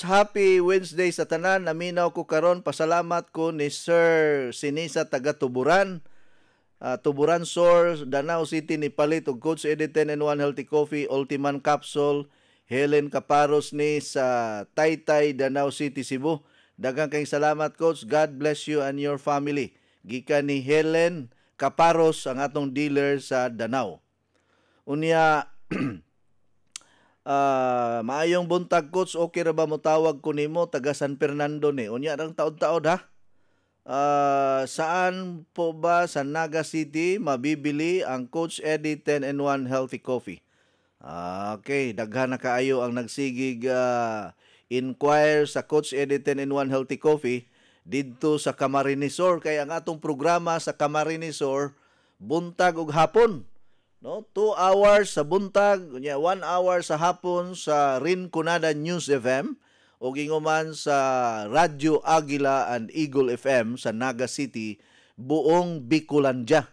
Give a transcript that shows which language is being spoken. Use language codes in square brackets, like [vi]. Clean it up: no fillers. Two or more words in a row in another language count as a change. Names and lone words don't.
[en] Happy Wednesday [ceb] sa tanan. Naminaw ko karon, pasalamat ko ni Sir Sinisa taga Tuburan. Tuburan Source, Danau City ni palit og Coach Eddie 10-in-1 Healthy Coffee, Ultiman Capsule, Helen Caparos ni sa Taytay, Danau City, Cebu. Daghang kayong salamat, coach. [en] God bless you and your family. [ceb] Gikan ni Helen Caparos, ang atong dealer sa Danau. Unya, maayong buntag, coach. Okay ra ba mo tawag ko nimo taga San Fernando ni? Unya rang taod-taod, ha? [tl] Saan po ba sa Naga City mabibili ang Coach Eddie 10-in-1 Healthy Coffee? [ceb] Okay, daghan na kaayo ang nagsigig inquire sa Coach Eddie 10-in-1 Healthy Coffee didto sa Camarinesor. Kaya ang atong programa sa Camarinesor buntag ug hapon. No, 2 hours sa buntag, 1 hour sa hapon sa Rinconada News FM o ginguman sa Radyo Agila and Eagle FM sa Naga City, buong Bicolandia.